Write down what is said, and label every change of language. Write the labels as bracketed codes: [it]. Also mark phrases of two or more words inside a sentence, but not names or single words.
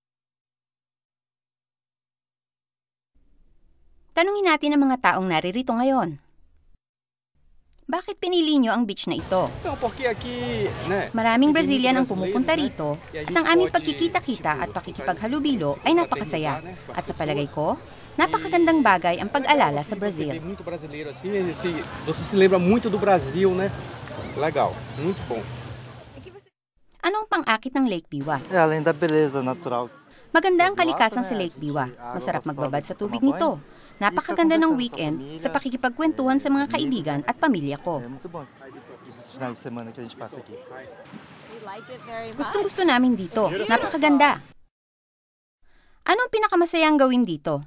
[tl] Tanungin natin ang mga taong naririto ngayon. Bakit pinili nyo ang beach na ito? Maraming Brazilian ang pumupunta rito at ang aming pagkikita-kita at pakikipaghalubilo ay napakasaya. At sa palagay ko, napakagandang bagay ang pag-alala sa Brazil. [pt] Você se lembra muito do Brasil, né? Legal, muito bom. [tl] Ano ang pang-akit ng Lake Biwa? [pt] Além da beleza natural. [tl] Maganda ang kalikasan sa Lake Biwa. Masarap magbabad sa tubig nito. Napakaganda ng weekend sa pakikipagkwentuhan sa mga kaibigan at pamilya ko. Gustong-gusto namin dito. Napakaganda. Ano ang pinakamasayang gawin dito?